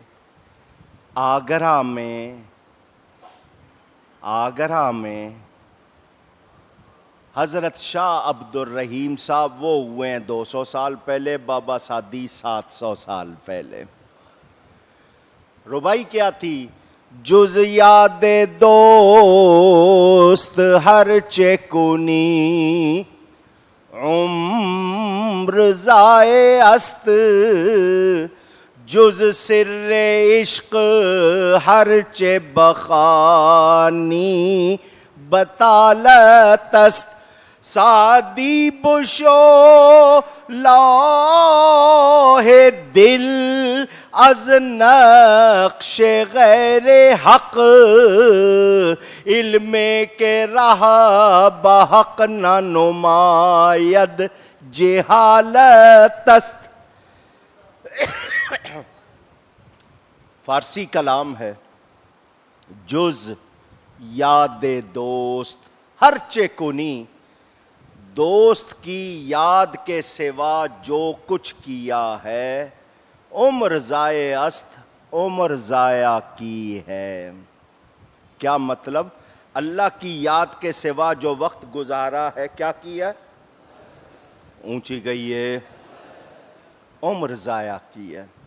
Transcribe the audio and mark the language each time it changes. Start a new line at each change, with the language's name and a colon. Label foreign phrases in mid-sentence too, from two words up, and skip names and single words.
Urdu: آگرہ میں حضرت شاہ عبد الرحیم صاحب وہ ہوئے ہیں 200 سال پہلے، بابا سعدی 700 سال پہلے۔ ربائی کیا تھی؟
Persian: جز یاد دوست ہر چکنی، عمر ضائع است، جز سر عشق ہر چے بخانی، بطالت است سعدی بشو لوح دل، از نقش غیر حق علم کے راہ بحق نہ نماید، جہالت است۔
Urdu: فارسی کلام ہے،
Persian: جز یاد دوست ہر چے کنی،
Urdu: دوست کی یاد کے سوا جو کچھ کیا ہے،
Persian: عمر ضائع است،
Urdu: عمر ضائع کی ہے۔ کیا مطلب؟ اللہ کی یاد کے سوا جو وقت گزارا ہے، کیا کیا؟ اونچی گئی ہے، عمر ضائع کی ہے۔